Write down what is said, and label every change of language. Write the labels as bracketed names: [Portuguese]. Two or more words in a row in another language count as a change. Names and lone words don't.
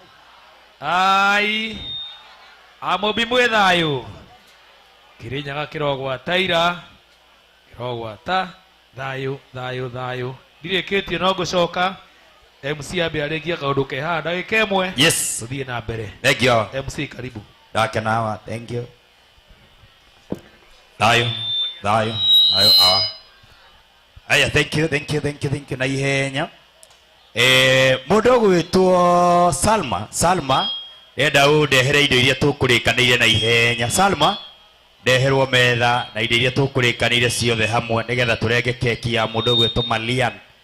[Kikuyu] ai amũmbi mwĩ thayũ Kirinyaga kĩrogwataira kĩrogwata thayũ ndirĩkĩtie no ngũcoka MC ambe arĩkia kaũndũ keha ndagĩka ĩmwe [English] Yes. [Kikuyu] Tuthiĩ na mbere. [English] Thank you. [Swahili] MC karibu. Dakenawa. [English] Thank you. Dayo. Aya, thank you. [Kikuyu] Na ihenya. Mũndũ gwĩtwo Salma. Enda ũndehere indo iria tũkũrĩkanĩire na ihenya. Salma, ndeherwo metha na indo iria tũkũrĩkanĩire ciothe hamwe nĩgetha tũrenge keki ya mũndũ gwĩtwo Malian.